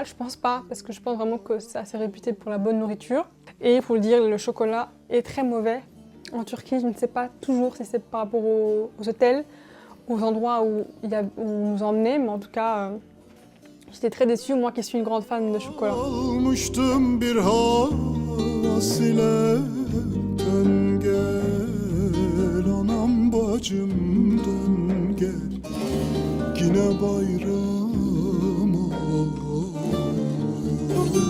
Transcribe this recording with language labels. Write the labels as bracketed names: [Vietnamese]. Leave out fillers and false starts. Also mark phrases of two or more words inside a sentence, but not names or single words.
[French] Je pense pas, parce que je pense vraiment que c'est assez réputé pour la bonne nourriture. Et il faut le dire, le chocolat est très mauvais. En Turquie, je ne sais pas toujours si c'est par rapport aux hôtels, aux endroits où on nous emmenait, mais en tout cas, j'étais très déçue, moi qui suis une grande fan de chocolat. [Turkish] Almıştım bir havas ile, dön gel anam bacım, dön gel. Yine bayram oluyor.